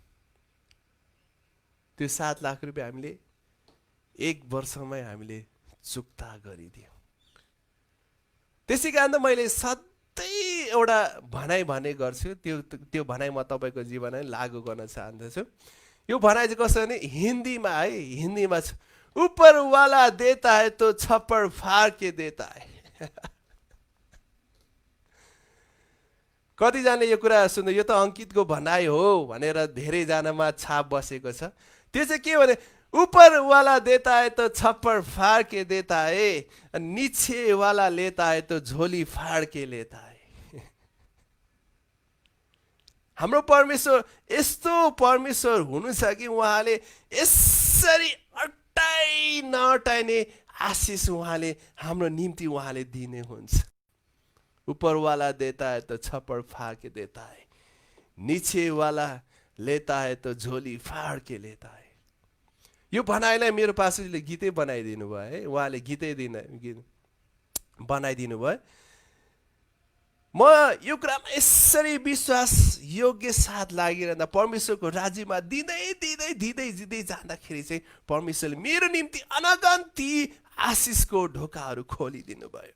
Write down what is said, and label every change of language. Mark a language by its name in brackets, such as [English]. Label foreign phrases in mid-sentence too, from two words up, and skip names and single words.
[Nepali] त्यो 7 लाख रुपियाँ हामीले 1 वर्षमै हामीले चुक्ता गरिदियौँ। त्यसै कारण त मैले सधैँ एउटा भनाइ भने गर्छु, त्यो भनाइ म तपाईँको जीवनमा लागू गर्न चाहन्छु। यो भनाइ चाहिँ कसो भने हिन्दीमा है, हिन्दीमा छ, [Hindi] ऊपर वाला देता है तो छप्पर फाड़ के देता है। [Nepali] कतिजनाले यो कुरा सुन्दा यो त अङ्कितको भनाइ हो भनेर धेरैजनामा छाप बसेको छ। त्यो चाहिँ के भने [Hindi] ऊपर वाला देता है तो छप्पर फाड़ के देता है, नीचे वाला लेता है तो झोली फाड़ के लेता है। [Nepali] हाम्रो परमेश्वर यस्तो परमेश्वर हुनु छ कि उहाँले यसरी अटाइ नअटाइने आशिष उहाँले हाम्रो निम्ति उहाँले दिने हुन्छ। [Hindi] ऊपर वाला देता है तो छप्पर फाड़ के देता है, नीचे वाला लेता है तो झोली फाड़ के लेता है। [Nepali] यो भनाइलाई मेरो पास्टरले गीतै बनाइदिनु भयो है, उहाँले गीतै बनाइदिनु भयो। म यो कुरामा यसरी विश्वास योग्य साथ लागिरहँदा परमेश्वरको राज्यमा दिँदै जाँदाखेरि चाहिँ परमेश्वरले मेरो निम्ति अनगन्ती आशिषको ढोकाहरू खोलिदिनु भयो।